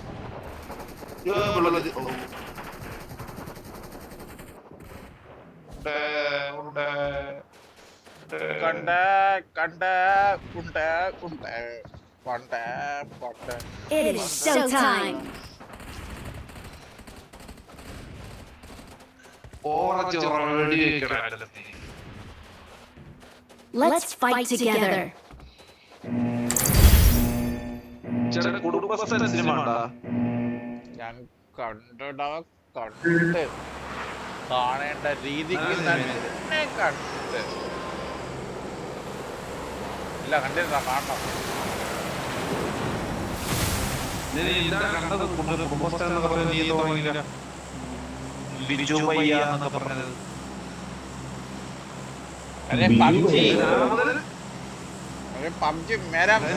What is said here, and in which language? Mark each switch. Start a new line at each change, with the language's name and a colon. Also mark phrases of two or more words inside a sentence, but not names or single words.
English: It is showtime. Let's fight together.
Malayalam: ഞാൻ കണ്ടിട്ട് കാണേണ്ട രീതിക്ക് തന്നെ കണ്ടിട്ട് ഇല്ല കണ്ടിട്ടാ കാണണം
Hindi: अरे पबजी मेरा